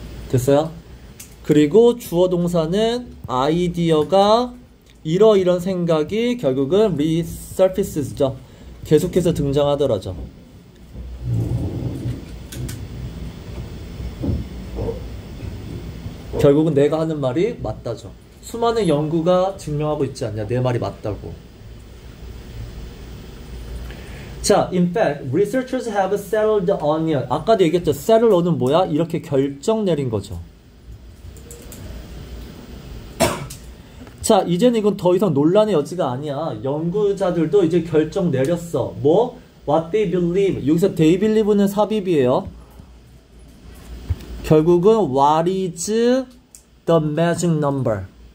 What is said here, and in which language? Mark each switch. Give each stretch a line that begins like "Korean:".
Korean: 됐어요? 그리고 주어 동사는 아이디어가 이런 생각이 결국은 resurfaces죠. 계속해서 등장하더라죠. 결국은 내가 하는 말이 맞다죠. 수많은 연구가 증명하고 있지 않냐. 내 말이 맞다고.
English: 자, in fact, researchers have settled on it.
Korean: 아까도 얘기했죠. settle on은 뭐야? 이렇게 결정 내린 거죠. 자, 이제는 이건 더 이상 논란의 여지가 아니야. 연구자들도 이제 결정 내렸어.
English: 뭐? What they believe.
Korean: 여기서 they believe는 삽입이에요.
English: 결국은 what is the magic number.